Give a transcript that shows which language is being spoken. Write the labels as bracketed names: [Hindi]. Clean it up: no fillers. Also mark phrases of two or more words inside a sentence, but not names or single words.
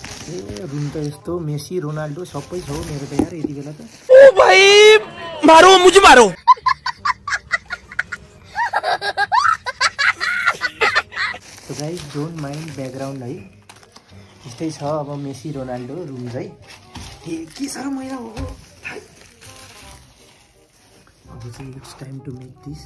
[Nepali] रुम त यस्तो मेसी रोनाल्डो सबै छ हो मेरो त यार यति बेला त। [Hindi] ओ भाई मारो मुझे मारो। [English] So guys don't mind background [Nepali] है यस्तै छ। अब मेसी रोनाल्डो रुम चाहिँ के साह्रो मैला हो। अब चाहिँ [English] It's time to make this.